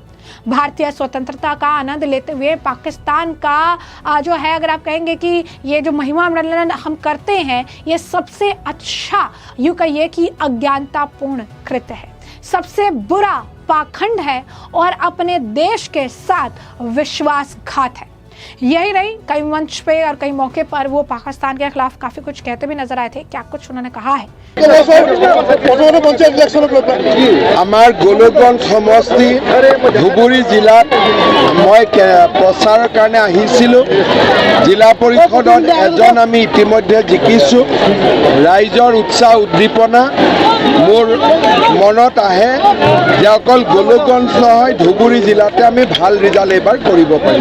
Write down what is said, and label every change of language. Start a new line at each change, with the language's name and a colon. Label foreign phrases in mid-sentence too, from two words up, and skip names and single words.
Hindi: भारतीय स्वतंत्रता का आनंद लेते हुए पाकिस्तान का जो है, अगर आप कहेंगे कि ये जो महिमा मंडलन हम करते हैं, ये सबसे अच्छा, यूं कहिए कि अज्ञानतापूर्ण कृत्य है, सबसे बुरा पाखंड है और अपने देश के साथ विश्वासघात है। यही नहीं, कई मंच पे और कई मौके पर वो पाकिस्तान के खिलाफ काफी कुछ कहते भी नजर आए थे। क्या कुछ उन्होंने कहा है?
Assamese: আমাৰ গোলকগঞ্জ সমষ্টি ধুবুৰী জিলাত মই প্ৰচাৰৰ কাৰণে আহিছিলোঁ। জিলা পৰিষদত এজন আমি ইতিমধ্যে জিকিছোঁ। ৰাইজৰ উৎসাহ উদ্দীপনা মোৰ মনত আহে যে অকল গোলকগঞ্জ নহয়, ধুবুৰী জিলাতে আমি ভাল ৰিজাল্ট এবাৰ কৰিব পাৰিম।